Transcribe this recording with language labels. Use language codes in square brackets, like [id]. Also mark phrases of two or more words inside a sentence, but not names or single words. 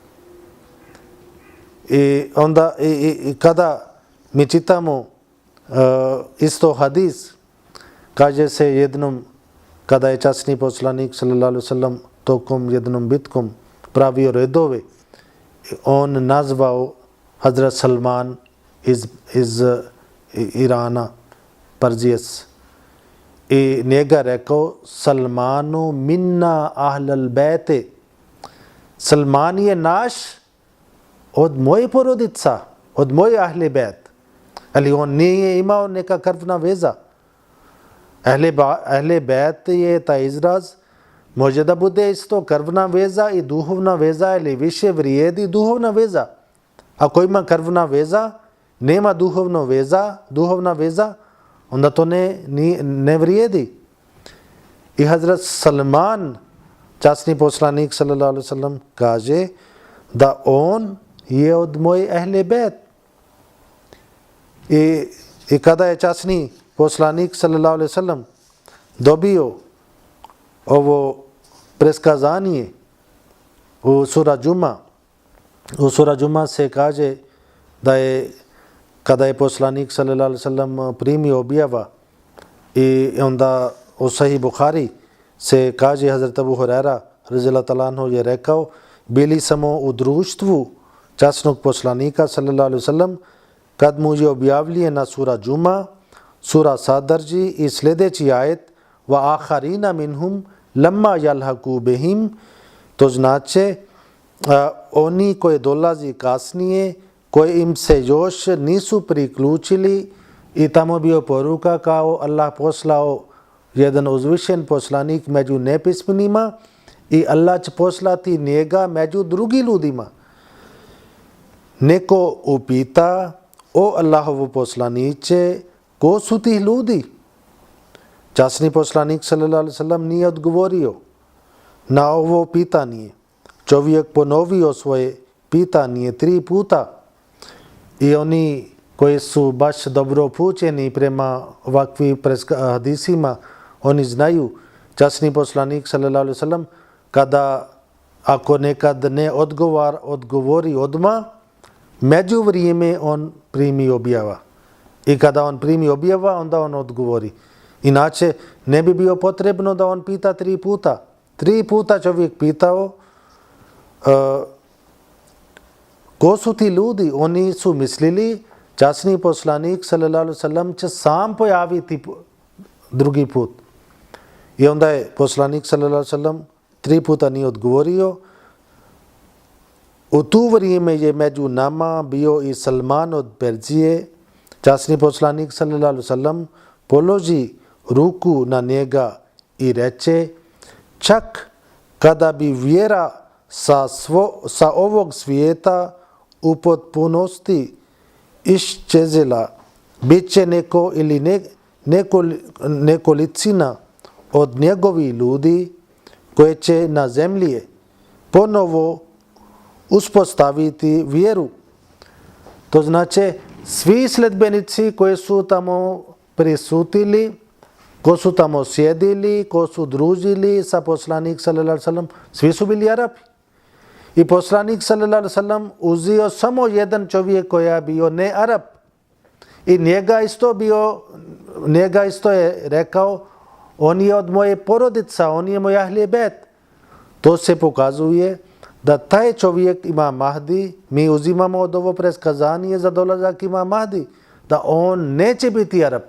[bs] I onda kada mi čitamo isto hadis, kaže se jednom kada je časni poslanik [ar] صلى الله عليه وسلم [bs] tokom jednom bitkom pravio redove, on nazvao Hazrat Salman iz Irana, Parzijes, i njega rekao Salmanu [ar] منا أهل البيت, [bs] Salman je naš od moje porodica, od moje [ar] أهل البيت. [bs] Ali on nije imao neka krvna veza. [ar] أهل البيت [bs] je taj izraz, može da bude isto krvna veza i duhovna veza, ili više vrijedi duhovna veza. Ako ima krvna veza, nema duhovna veza, onda to ne vrijedi. I Hazrat Salman, časni poslanik [ar] صلى الله عليه وسلم, [bs] kaže da on je od moje [ar] أهل البيت. [bs] I kada je časni poslanik [ar] صلى الله عليه وسلم [bs] dobio ovo preskazanje u sura Džuma se kaže da je kada je poslanik [ar] صلى الله عليه وسلم [bs] primio objava i onda u Sahih Buhari se kaže Hazrat Abu Hurajra [ar] رضي الله تعالى عنه [bs] je rekao bili smo u društvu časnog poslanika [ar] صلى الله عليه وسلم [bs] kad mu je objavljena sura Džuma, sura sadrži i sljedeći ajet [ar] وآخرين منهم لما يلحقوا بهم, [bs] to znači oni koji dolazi kasnije, koji im se još nisu priključili, i tamo bio poruka kao Allah poslao jedan uzvišen poslanik među nepismenima i Allah će poslati njega među drugim ljudima. Neko upita, o Allahovu poslaniće, ko su ti ljudi? Časni poslanik [ar] صلى الله عليه وسلم [bs] nije odgovorio na ovo pitanje. Čovjek ponovio svoje pitanje 3 puta i oni koji su baš dobro upućeni prema ovakvim hadisima, oni znaju, časni poslanik [ar] صلى الله عليه وسلم [bs] kada ako nekad ne odgovori odmah, među vrijeme on primi objava. I kada on primi objava, onda on odgovori. Inače, ne bi bio potrebno da on pita 3 puta. 3 puta čovjek pitao ko su ti ljudi? Oni su mislili časni poslanik [ar] صلى الله عليه وسلم [bs] će sam pojaviti drugi put. I onda je poslanik [ar] صلى الله عليه وسلم [bs] 3 puta nije odgovorio. U tu vrijeme je među nama bio i Salman od Perzije. Časni poslanik [ar] صلى الله عليه وسلم [bs] položi ruku na njega i reče, čak kada bi vjera sa ovog svijeta u potpunosti iščezila, bit će neko ili nekolicina od njegovih ljudi koje će na zemlji ponovo uspostaviti vjeru. To znači svi sledbenici koji su tamo prisutili, ko su tamo sjedili, ko su družili sa poslanik [ar] صلى الله عليه وسلم, [bs] svi su bili Arapi. I poslanik [ar] صلى الله عليه وسلم [bs] uzeo samo jedan čovjek koji je bio ne Arab. I njega isto je rekao, on je od moje porodica, on je moj [ar] أهل البيت. [bs] To se pokazuje da taj čovjek Imam Mahdi, mi uzimamo od ovo preskazanje za dolazak Imam Mahdi, da on neće biti Arab.